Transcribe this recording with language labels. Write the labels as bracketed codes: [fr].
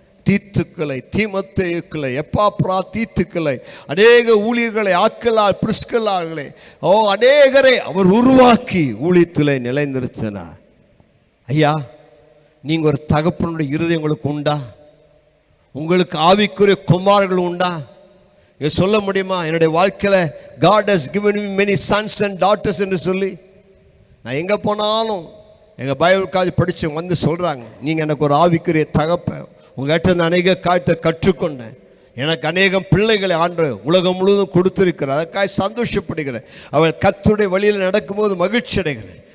[ta] தீத்துக்களை, தீமத்தேயுக்களை, எப்பாப்ரா தீத்துக்களை, அநேக ஊழியர்களை, ஆக்கலால் பிரிஸ்கலார்களே, அநேகரை அவர் உருவாக்கி ஊழியத்திலே நிலைநிறுத்தினார். ஐயா, நீங்கள் ஒரு தகப்பனுடைய இருதயம் உங்களுக்கு உண்டா? உங்களுக்கு ஆவிக்குரிய குமார்கள் உண்டா? சொல்ல முடியுமா, என்னுடைய வாழ்க்கையில் [en] God has given me many sons and daughters [ta] என்று சொல்லி? நான் எங்கே போனாலும் எங்கள் பைபிள் காலேஜ் படித்து வந்து சொல்கிறாங்க, நீங்கள் எனக்கு ஒரு ஆவிக்குரிய தகப்பன், உங்கள்கிட்ட இந்த அநேக காரியத்தை கற்றுக்கொண்டேன், எனக்கு அநேகம் பிள்ளைகளை ஆண்டவர் உலகம் முழுவதும் கொடுத்திருக்கிறார், அதற்காக சந்தோஷப்படுகிறேன், அவள் கர்த்தருடைய வழியில் நடக்கும்போது மகிழ்ச்சி அடைகிறேன்.